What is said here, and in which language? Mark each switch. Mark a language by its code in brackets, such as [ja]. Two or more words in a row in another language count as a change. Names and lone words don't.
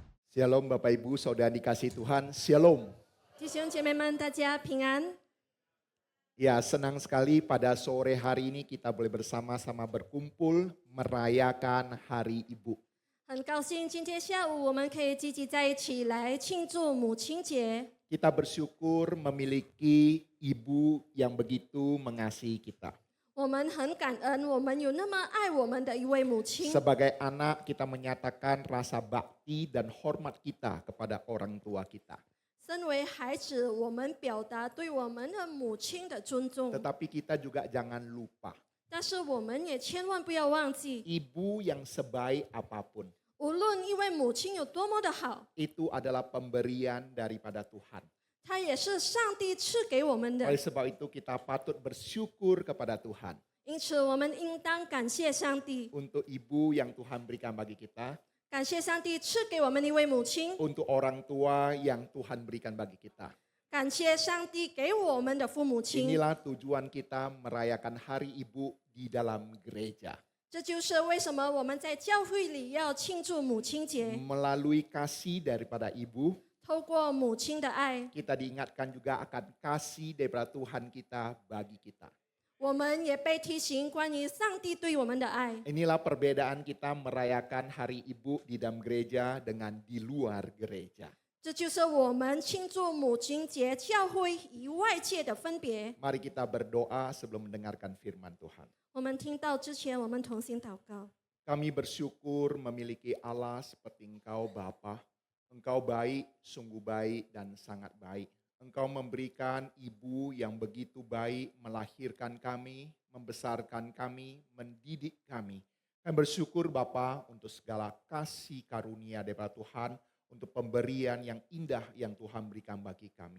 [id] Shalom Bapak Ibu, Saudara dikasih Tuhan, Shalom. [zh] 弟兄姐妹们，大家平安。 [id] Ya, senang sekali pada sore hari ini kita boleh bersama-sama berkumpul merayakan Hari Ibu. [zh] 很高兴今天下午我们可以聚集在一起来庆祝母亲节。 [id] Kita bersyukur memiliki ibu yang begitu mengasihi kita. [zh] 我们很感恩，我们有那么爱我们的一位母亲。 [id] Sebagai anak kita menyatakan rasa bakti dan hormat kita kepada orang tua kita. [zh] 身为孩子，我们表达对我们的母亲的尊重， [id] Tetapi kita juga jangan lupa, [zh] 但是我们也千万不要忘记， [id] ibu yang sebaik apapun [zh] 无论一位母亲有多么的好， [id] itu adalah pemberian daripada Tuhan. [zh] 她也是上帝赐给我们的。 [id] Oleh sebab itu kita patut bersyukur kepada Tuhan [zh] 因此，我们应当感谢上帝， [id] untuk ibu yang Tuhan berikan bagi kita, [zh] 感谢上帝赐给我们一位母亲， [id] untuk orang tua yang Tuhan berikan bagi kita. [zh] 感谢上帝给我们的父母亲。 [id] Inilah tujuan kita merayakan Hari Ibu di dalam gereja. [zh] 这就是为什么我们在教会里要庆祝母亲节。 [id] Melalui kasih daripada ibu, [zh] 透过母亲的爱， [id] kita diingatkan juga akan kasih daripada Tuhan kita bagi kita. [zh] 我们也被提醒关于上帝对我们的爱。 [id] Inilah perbedaan kita merayakan Hari Ibu di dalam gereja dengan di luar gereja. [zh] 这就是我们庆祝母亲节教会与外界的分别。 [id] Mari kita berdoa sebelum mendengarkan firman Tuhan. [zh] 我们听到之前，我们同心祷告。 [id] Kami bersyukur memiliki Allah seperti Engkau Bapa. Engkau baik, sungguh baik dan sangat baik. Engkau memberikan ibu yang begitu baik melahirkan kami, membesarkan kami, mendidik kami. Kami bersyukur Bapa untuk segala kasih karunia daripada Tuhan, untuk pemberian yang indah yang Tuhan berikan bagi kami.